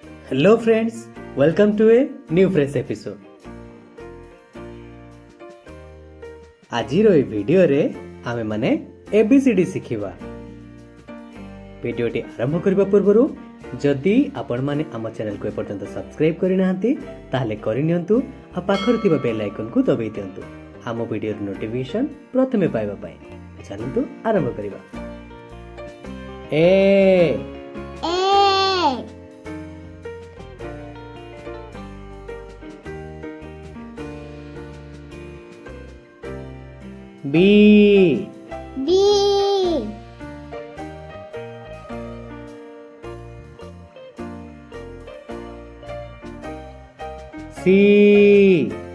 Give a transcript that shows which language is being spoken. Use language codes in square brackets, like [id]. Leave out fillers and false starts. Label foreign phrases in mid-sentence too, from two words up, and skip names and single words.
[en] Hello friends, welcome to a new fresh episode. [or] ଆଜିର ଏ ଭିଡିଓ ରେ ଆମେ ମାନେ ABCD ଶିଖିବା। ଭିଡିଓଟି ଆରମ୍ଭ କରିବା ପୂର୍ବରୁ ଯଦି ଆପଣ ମାନେ ଆମ ଚ୍ୟାନେଲ କୁ ଏପର୍ଯ୍ୟନ୍ତ ସବସ୍କ୍ରାଇବ କରି ନାହାନ୍ତି ତାହାଲେ କରି ନିଅନ୍ତୁ ଆ ପାଖର ଥିବା [en] bell icon [or] କୁ ଦବାଇ ଦିଅନ୍ତୁ ଆମ [en] video notification [or] ପ୍ରଥମେ ପାଇବା ପାଇଁ। ଚାଲନ୍ତୁ ଆରମ୍ଭ କରିବା। ଏ B [en] B C